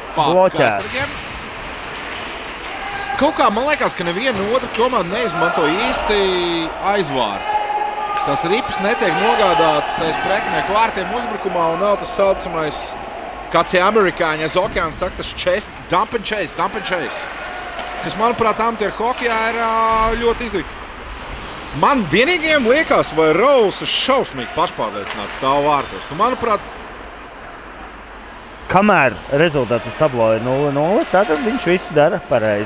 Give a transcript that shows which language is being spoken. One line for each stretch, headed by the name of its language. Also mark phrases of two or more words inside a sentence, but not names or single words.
Latvian: bloķēts. Kaut kā man liekas, ka neviena otra komanda neizmanto īsti aizvārtu. Tas ripas netiek nogādāts aiz pretinieku vārtiem uzbrukumā un nav tas saucamais, kā tie amerikāņi aiz okeāna saka, tas chase,
English: dump and chase.
Latvian: Kas, manuprāt, amatieru hokejā ir ļoti izdevīgi. Man vienīgajiem liekas, vai Rauls ir šausmīgi pašpārliecināts stāv vārtos. Nu, manuprāt, Kamēr rezultāts uz tablo ir 0-0, tad viņš visu dara pareizi.